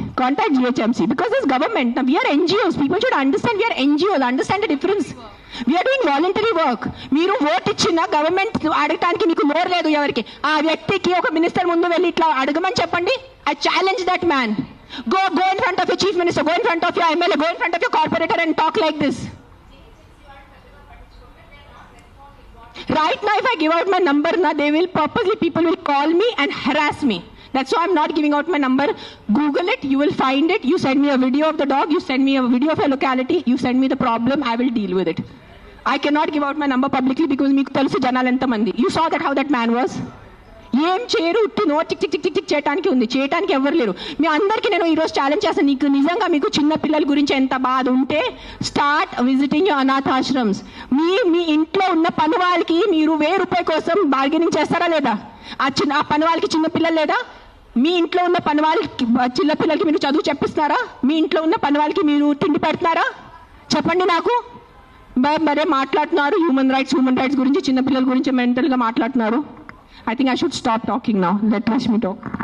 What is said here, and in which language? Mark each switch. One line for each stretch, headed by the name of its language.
English: Contact GHMC because it's government. Now we are NGOs. People should understand we are NGOs. Understand the difference. We are doing voluntary work.
Telugu: మీరు vote ఇచ్చిన government అడగటానికి మీకు నోరు లేదు ఎవరికి. ఆ వ్యక్తికి ఒక మినిస్టర్ ముందు వెళ్ళి ఇట్లా అడగమని చెప్పండి.
English: I challenge that man. Go in front of your chief minister. Go in front of your MLA. Go in front of your corporator and talk like this. Right now, if I give out my number, people will call me and harass me. That's why I'm not giving out my number. Google it, you will find it. You send me a video of the dog, you send me a video of your locality, you send me the problem, I will deal with it. I cannot give out my number publicly because
Telugu: meeku telusu janalu enta mandi.
English: You saw that how that man was.
Telugu: ఏం చేయరు, ఉట్టి no tick tick tick tick tick చేయడానికి ఉంది, చేయడానికి ఎవరు లేరు. మీ అందరికీ నేను ఈరోజు ఛాలెంజ్ చేస్తాను, నీకు నిజంగా మీకు చిన్న పిల్లల గురించి ఎంత బాధ ఉంటే
English: start visiting your
Telugu: అనాథాశ్రమ్స్. మీ ఇంట్లో ఉన్న పని వాళ్ళకి మీరు ₹1000 కోసం బార్గెనింగ్ చేస్తారా లేదా? ఆ పని వాళ్ళకి చిన్న పిల్లలు లేదా? మీ ఇంట్లో ఉన్న పని వాళ్ళకి చిన్న పిల్లలకి మీరు చదువు చెప్పిస్తున్నారా? మీ ఇంట్లో ఉన్న పని వాళ్ళకి మీరు తిండి పెడుతున్నారా? చెప్పండి నాకు. మరే మాట్లాడుతున్నారు హ్యూమన్ రైట్స్ గురించి, చిన్నపిల్లల గురించి మెంటల్గా మాట్లాడుతున్నారు.
English: I think I should stop talking now. Let Rashmi talk.